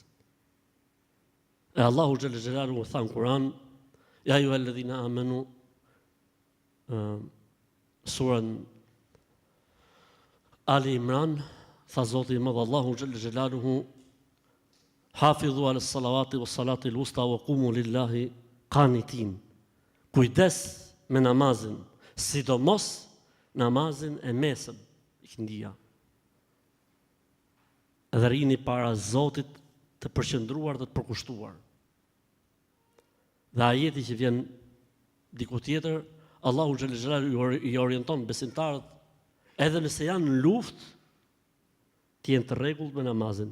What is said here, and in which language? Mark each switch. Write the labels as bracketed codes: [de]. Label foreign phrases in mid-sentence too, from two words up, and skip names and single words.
[sq] E Allahu [ar] جل جلاله [sq] tha në Kur'an, [ar] يا أيها الذين آمنوا, [sq] surën Ali Imran, tha Zoti i Madh Allahu [ar] جل جلاله, حافظوا على الصلوات والصلاة الوسطى وقوموا لله قانتين. [sq] Kujdes me namazin, sidomos namazin e mesëm, ikindija. Dhe rini para Zotit të përqendruar dhe të përkushtuar. Dhe ajeti që vjen diku tjetër, Allahu [ar] جل جلاله [sq] i orienton besimtarët edhe nëse janë në luftë, të jenë të rregullt me namazin.